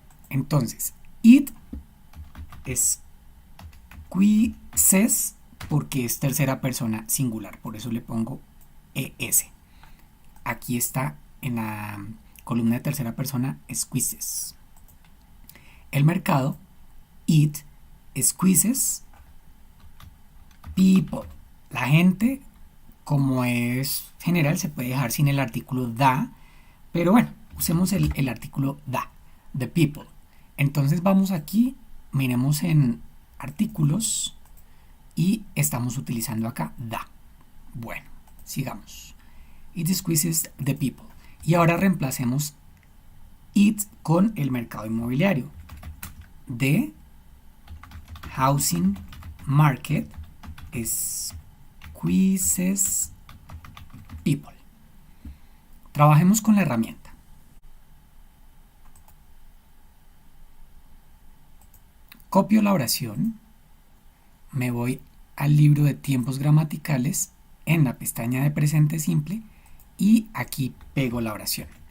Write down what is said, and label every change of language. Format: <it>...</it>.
<es>Entonces,</es> <en>it squeezes</en> <es>porque es tercera persona singular, por eso le pongo es. Aquí está en la columna de tercera persona squeezes. El mercado,</es> <en>it squeezes people.</en> <es>La gente, como es general, se puede dejar sin el artículo da, pero bueno, usemos el artículo da, the people. Entonces vamos aquí, miremos en artículos y estamos utilizando acá da. Bueno, sigamos.</es> <en>It squeezes the people.</en> <es>Y ahora reemplacemos it con el mercado inmobiliario.</es> <en>The housing market squeezes people.</en> <es>Trabajemos con la herramienta. Copio la oración, me voy al libro de tiempos gramaticales en la pestaña de presente simple y aquí pego la oración.</es>